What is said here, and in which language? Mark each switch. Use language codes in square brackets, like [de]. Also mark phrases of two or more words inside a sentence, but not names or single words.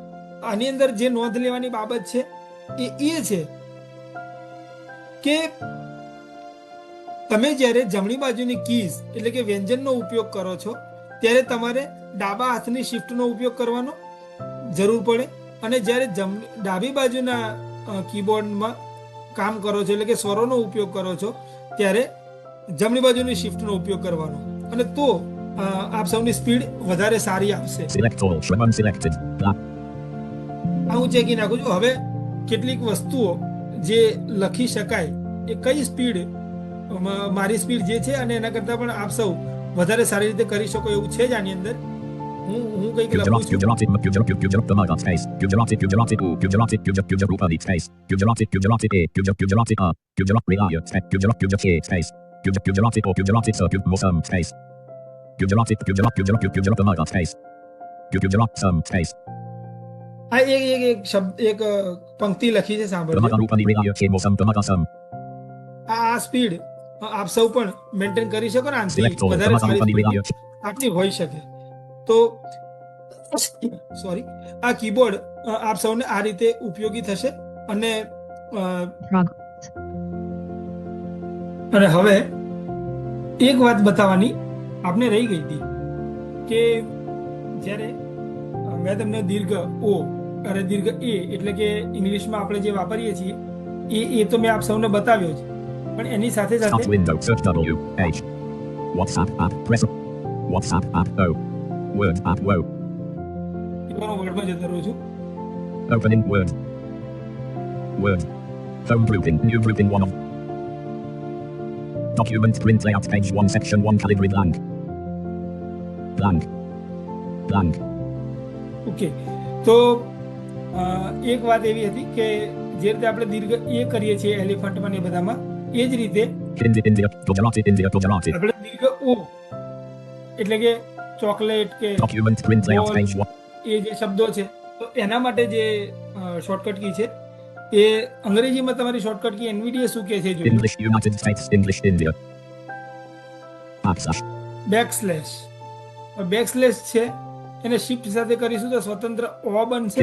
[gu] આની અંદર જે નોંધ લેવાની બાબત છે એ છે કે તમે જ્યારે જમણી બાજુની કીઝ એટલે કે વ્યંજનનો ઉપયોગ કરો છો ત્યારે તમારે ડાબા હાથની શિફ્ટનો ઉપયોગ કરવાનો જરૂર પડે, અને જ્યારે ડાબી બાજુના કીબોર્ડમાં કામ કરો છો એટલે કે સ્વરોનો ઉપયોગ કરો છો ત્યારે જમણી બાજુની શિફ્ટનો ઉપયોગ કરવાનો, અને તો આપ સૌની સ્પીડ વધારે સારી આવશે. [en] Select all. Shravan selected. [gu] આ હું ચેકી નાખું છું. હવે કેટલીક વસ્તુઓ જે લખી શકાય એ કઈ સ્પીડ મારી સ્પીડ જે છે અને એના કરતાં પણ આપ સૌ વધારે સારી રીતે કરી શકો એવું છે જ આની અંદર. હું કંઈક લખું છું. [en] Gujarati. Space. Gujarati. Gujarati. Space. Gujarati. Gujarati. Gujarati. Space. Gujarati. Mosam. Space. Gujarati. Space. Gujarati. Space. [gu] આ એક શબ્દ એક પંક્તિ લખી છે, સાંભળજો. આ સ્પીડ આપ સૌ પણ મેન્ટેન કરી શકો ને આનાથી વધારે સારી સ્પીડ આપની હોઈ શકે. તો સોરી, આ કીબોર્ડ આપ સૌને આ રીતે ઉપયોગી થશે. અને હવે એક વાત બતાવવાની આપને રહી ગઈ હતી કે જ્યારે મેં તમને દીર્ઘ ઓ અને દીર્ઘ એ એટલે કે ઇંગ્લિશમાં આપણે જે વાપરીએ છીએ એ તો મેં આપ સૌને બતાવ્યો છે, પણ એની સાથે [en] Start window. Search W. H. WhatsApp app. Press. WhatsApp app. O. Word app. Wo. [gu] વર્ડમાં જતો રહું છું. [en] Opening Word. Word. Phone grouping. New grouping 1 of. Document print layout page 1 section 1 calibri blank. [gu] ઓકે, તો એક વાત એવી હતી કે જે રીતે આપણે દીર્ઘ એ કરીએ છીએ એલિફન્ટમાં ને બધામાં, એ જ રીતે [en] India. Gujarati. [gu] આપણે દીર્ઘ ઓ એટલે કે ચોકલેટ કે [en] Document print layout page 1. [gu] એ જે શબ્દો છે તો એના માટે જે [en] shortcut key [gu] છે એ અંગ્રેજીમાં તમારી [en] shortcut key [gu] NVDA શું કહે છે જોઈએ. [en] English United States. English India. Backslash. [gu] બેકસ્લેશ છે એને શિફ્ટ સાથે કરીશું તો સ્વતંત્ર ઓ બનશે.